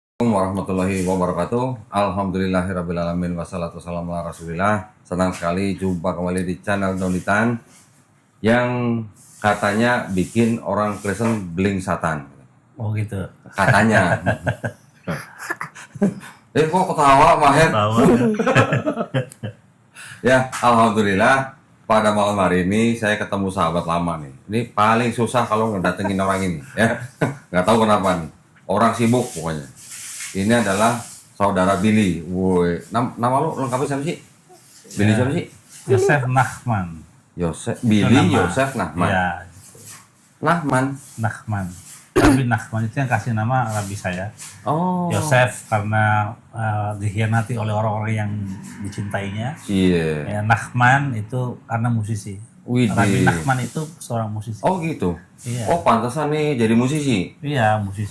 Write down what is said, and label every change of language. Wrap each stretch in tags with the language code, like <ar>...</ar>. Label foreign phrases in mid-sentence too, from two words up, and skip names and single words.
<ar>ورحمة الله وبركاته. الحمد لله رب العالمين. والصلاة والسلام على رسول الله.</ar> <id>Senang sekali jumpa kembali di channel Donitan yang katanya bikin orang Kristen beling satan. Oh gitu. Katanya. Kok ketawa Maher? Tahu. Ya, alhamdulillah pada malam hari ini saya ketemu sahabat lama nih. Ini paling susah kalau ngedatengin orang ini, ya. Nggak tahu kenapa nih. Orang sibuk pokoknya. Ini adalah saudara Billy. Woi, nama lu lengkapnya siapa sih? Billy siapa sih? Yosef Nachman. Billy Yosef Nachman. Iya. Nachman. Rabbi Nachman itu yang kasih nama Rabbi saya. Oh. Yosef karena dikhianati oleh orang-orang yang dicintainya. Iya. Ya, Nachman itu karena musisi. Widih. Rabbi Nachman itu seorang musisi. Oh gitu. Iya. Oh pantesan nih jadi musisi. Iya, musisi.</id>